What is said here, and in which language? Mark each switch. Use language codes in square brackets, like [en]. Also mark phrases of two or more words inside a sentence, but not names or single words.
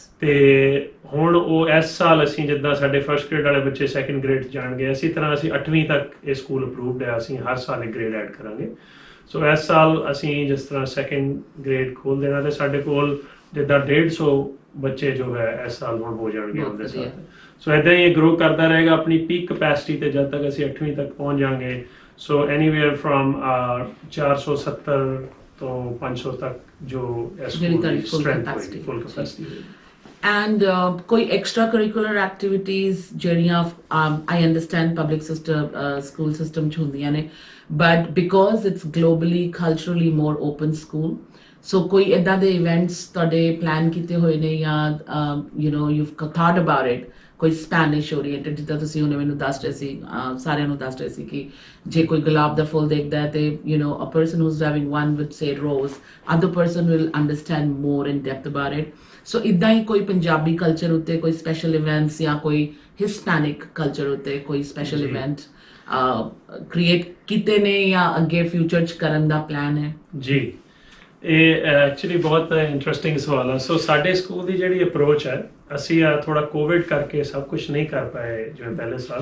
[pa] ਤੇ ਹੁਣ ਉਹ ਇਸ ਸਾਲ ਅਸੀਂ ਜਿੱਦਾਂ ਸਾਡੇ [en] first grade [pa] ਵਾਲੇ ਬੱਚੇ [en] second grade [pa] 'ਚ ਜਾਣਗੇ ਇਸੇ ਤਰ੍ਹਾਂ ਅਸੀਂ 8ਵੀਂ ਤੱਕ ਇਹ [en] school approved [pa] ਹੈ ਅਸੀਂ ਹਰ ਸਾਲ ਇੱਕ [en] grade add [pa] ਕਰਾਂਗੇ ਸੋ ਇਸ ਸਾਲ ਅਸੀਂ ਜਿਸ ਤਰ੍ਹਾਂ [en] second grade [pa] ਖੋਲ ਦੇਣਾ ਤੇ ਸਾਡੇ ਕੋਲ ਜਿੱਦਾਂ 150 ਬੱਚੇ ਜੋ ਹੈ ਇਸ ਸਾਲ ਹੁਣ ਹੋ ਜਾਣਗੇ ਬਹੁਤ ਉਹਦੇ ਸਾਲ ਵਧੀਆ। ਸੋ ਇਦਾਂ ਹੀ ਇਹ ਗਰੋ ਕਰਦਾ ਰਹੇਗਾ ਆਪਣੀ [en] peak capacity [pa] ਤੇ ਜਦ ਤੱਕ ਅਸੀਂ 8ਵੀਂ ਤੱਕ ਪਹੁੰਚ ਜਾਾਂਗੇ [en] so anyway from [pa] 470 ਤੋਂ 500 ਤੱਕ ਜੋ ਜਿਹੜੀ ਤੁਹਾਡੀ [en] full capacity full capacity and koi extracurricular activities ਜਿਹੜੀਆਂ I understand public system school system [pa] ਚ ਹੁੰਦੀਆਂ ਨੇ [en] but because it's globally culturally more open school so ਕੋਈ [pa] ਇਦਾਂ ਦੇ events ਤੁਹਾਡੇ plan ਕੀਤੇ ਹੋਏ ਨੇ ਜਾਂ [en] you know you've thought about it [pa] ਕੋਈ [en] Spanish oriented [pa] ਜਿੱਦਾਂ ਤੁਸੀਂ ਉਹਨੇ ਮੈਨੂੰ ਦੱਸ ਰਹੇ ਸੀ ਸਾਰਿਆਂ ਨੂੰ ਦੱਸ ਰਹੇ ਸੀ ਕਿ ਜੇ ਕੋਈ ਗੁਲਾਬ ਦਾ ਫੁੱਲ ਦੇਖਦਾ ਹੈ ਤੇ [en] you know a person who's having one would say rose other person will understand more in depth about it [pa] ਸੋ ਇਦਾਂ ਹੀ ਕੋਈ [en] Punjabi culture [pa] ਉੱਤੇ ਕੋਈ [en] special events [pa] ਜਾਂ ਕੋਈ [en] Hispanic culture [pa] ਉੱਤੇ ਕੋਈ ਸਪੈਸ਼ਲ ਜੀ। [en] event create [pa] ਕੀਤੇ ਨੇ ਜਾਂ ਅੱਗੇ ਫਿਊਚਰ ਚ ਕਰਨ ਦਾ ਪਲਾਨ ਹੈ ਜੀ ਇਹ ਐਕਚੁਅਲੀ ਬਹੁਤ ਇੰਟਰਸਟਿੰਗ ਸਵਾਲ ਹੈ ਸੋ ਸਾਡੇ ਸਕੂਲ ਦੀ ਜਿਹੜੀ ਅਪਰੋਚ ਹੈ ਅਸੀਂ ਥੋੜਾ ਕੋਵਿਡ ਕਰਕੇ ਸਭ ਕੁਝ ਨਹੀਂ ਕਰ ਪਾਏ ਜਿਵੇਂ ਪਹਿਲੇ ਸਾਲ